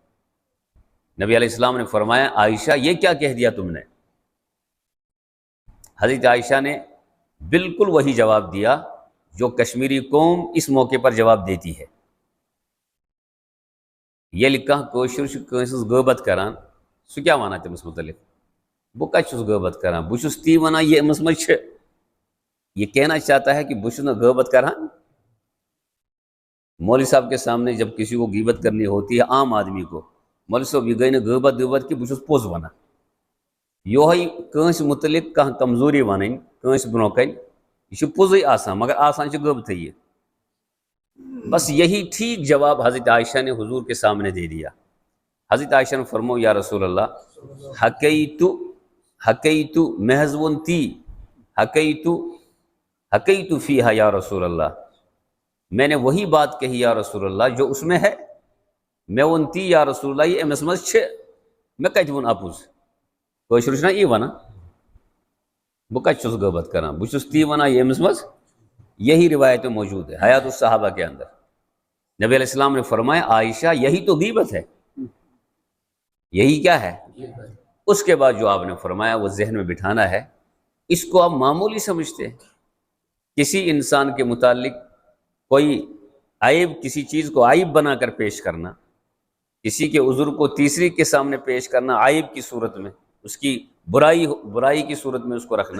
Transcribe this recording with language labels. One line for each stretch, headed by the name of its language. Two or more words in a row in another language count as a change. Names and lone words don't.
Urdu: نبی علیہ السلام نے فرمایا، عائشہ یہ کیا کہہ دیا تم نے؟ حضرت عائشہ نے بالکل وہی جواب دیا جو کشمیری قوم اس موقع پر جواب دیتی ہے۔
Kashmiri: یہ لکھا کوشر کٲنٛسہِ غٲبت کران، سُہ کیا وَنان تٔمِس متعلق؟ بہٕ کتہِ چھُس غٲبت کران، بہٕ چھُس تی وَنان یہ أمِس منٛز چھِ۔ یہ کہنا چاہتا ہے کہ بہٕ چھُس نہٕ غٲبت کران۔ مولوی صاحب کے سامنے جب کسی کو غیبت کرنی ہوتی ہے عام آدمی کو، مولوی صاحب یہ گئی نہٕ غٲبت کہ بہٕ چھُس پوٚز وَنان۔ یہوے کٲنٛسہِ متعلق کانٛہہ کمزوری وَنٕنۍ کٲنٛسہِ برونٛہہ کَنہِ، یہ چھُ پوٚزٕے آسان مگر آسان چھِ غٲبتھٕے یہ۔
Urdu: بس یہی ٹھیک جواب حضرت عائشہ نے حضور کے سامنے دے دیا۔ حضرت عائشہ نے فرمایا،
Arabic: یا رسول اللہ، حکیتو محض
Kashmiri: وون تی،
Arabic: حکیتو فیہا یا رسول اللہ،
Urdu: میں نے وہی بات کہی
Arabic: یا رسول اللہ
Urdu: جو اس میں ہے۔
Kashmiri: میں ون تی
Arabic: یا رسول اللہ
Kashmiri: یہ أمِس منٛز چھِ، میں کتہِ ووٚن اپُز؟ کٲشُر چھُنا یی وَنان، بہٕ کتہِ چھُس غٲبت کران، بہٕ چھُس تی وَنان یہ أمِس منٛز۔
Urdu: یہی روایت موجود ہے حیات الصحابہ کے اندر۔ نبی علیہ السلام نے فرمایا، عائشہ یہی تو غیبت ہے، یہی کیا ہے؟ اس کے بعد جو آپ نے فرمایا وہ ذہن میں بٹھانا ہے۔ اس کو آپ معمولی سمجھتے ہیں، کسی انسان کے متعلق کوئی عیب، کسی چیز کو عیب بنا کر پیش کرنا، کسی کے عذر کو تیسری کے سامنے پیش کرنا عیب کی صورت میں، اس کی برائی کی صورت میں اس کو رکھنا۔